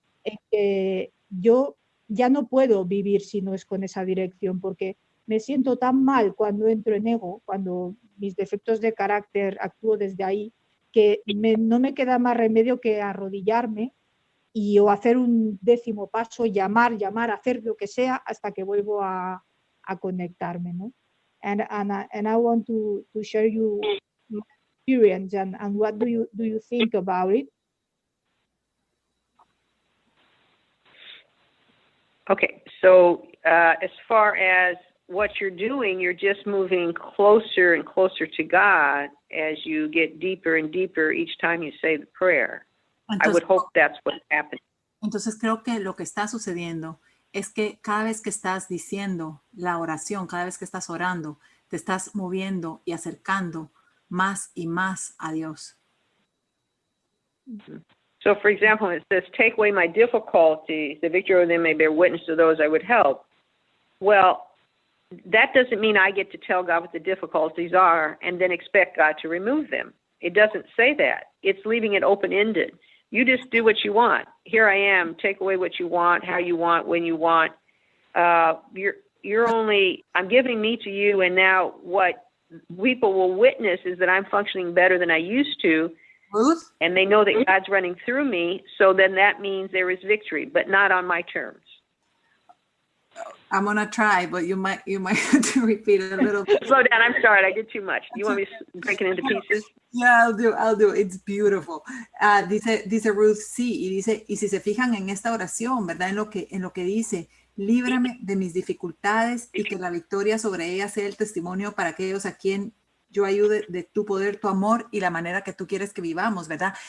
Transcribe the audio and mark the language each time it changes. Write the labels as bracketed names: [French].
[Spanish] en que yo ya no puedo vivir si no es con esa dirección, porque me siento tan mal cuando entro en ego, cuando mis defectos de carácter actúo desde ahí, que no me queda más remedio que arrodillarme o hacer un 10º paso, llamar, hacer lo que sea hasta que vuelvo a conectarme, ¿no? [English] And I want to share you my experience, and what do you think about it? Okay, so as far as what you're doing, you're just moving closer and closer to God as you get deeper and deeper each time you say the prayer. [Spanish] Entonces, [English] I would hope that's what's happening. [Spanish] Entonces creo que lo que está sucediendo es que cada vez que estás diciendo la oración, cada vez que estás orando, te estás moviendo y acercando más y más a Dios. [English] So, for example, it says, take away my difficulties, the victory over them may bear witness to those I would help. Well, that doesn't mean I get to tell God what the difficulties are and then expect God to remove them. It doesn't say that. It's leaving it open-ended. You just do what you want. Here I am. Take away what you want, how you want, when you want. You're only, I'm giving me to you, and now what people will witness is that I'm functioning better than I used to, Ruth? And they know that God's running through me, so then that means there is victory, but not on my terms. I'm going to try, but you might have to repeat it a little bit. Slow down. I'm sorry. I did too much. You want me to break it into pieces? Yeah, I'll do. It's beautiful. [Spanish] Dice Ruth, sí, y dice, y si se fijan en esta oración, ¿verdad? En lo que dice, líbrame de mis dificultades y que la victoria sobre ellas sea el testimonio para aquellos a quien yo ayude de tu poder, tu amor y la manera que tú quieres que vivamos, ¿verdad?